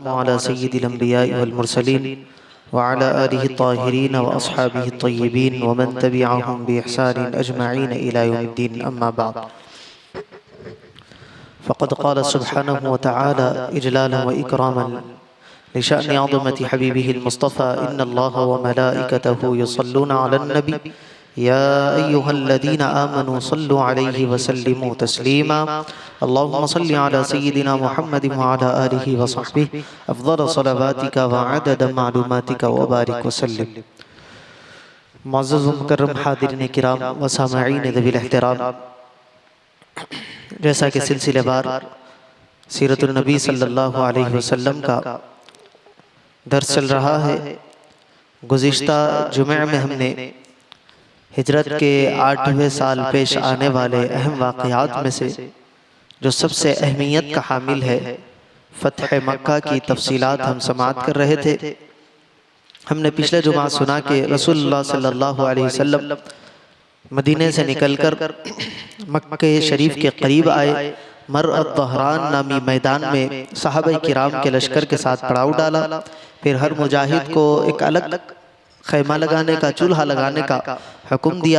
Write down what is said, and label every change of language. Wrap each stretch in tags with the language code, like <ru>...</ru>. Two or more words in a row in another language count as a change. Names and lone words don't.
<ar>والسلام على سيد الأنبياء والمرسلين وعلى آله الطاهرين وأصحابه الطيبين ومن تبعهم بإحسان أجمعين إلى يوم الدين أما بعد. فقد قال سبحانه وتعالى إجلالا وإكراما لشأن عظمة حبيبه المصطفى إن الله وملائكته يصلون على النبي يا أيها الذين آمنوا صلوا عليه وسلموا تسليما. اللهم صل على سيدنا محمد وعلى آله وصحبه أفضل صلواتك وعدد معلوماتك وبارك وسلم.</ar> <ur>معزز و مکرم حاضرین کرام و سامعین ذوی الاحترام، جیسا کہ سلسلہ وار سیرت النبی</ur> <ar>صلى الله عليه وسلم</ar> <ur>کا درس چل رہا ہے. گزشتہ جمعے میں ہم نے ہجرت کے 8ویں سال پیش آنے والے اہم واقعات میں سے جو سب سے اہمیت کا حامل ہے فتح مکہ کی تفصیلات ہم سماعت کر رہے تھے. ہم نے پچھلے جمعہ سنا کہ رسول اللہ</ur> <ar>صلى الله عليه وسلم</ar> <ur>مدینے سے نکل کر مکے شریف کے قریب آئے. مر الظہران نامی میدان میں صحابہ کرام کے لشکر کے ساتھ پڑاؤ ڈالا. پھر ہر مجاہد کو ایک الگ خیمہ لگانے کا، چولہا لگانے کا حکم دیا.</ur>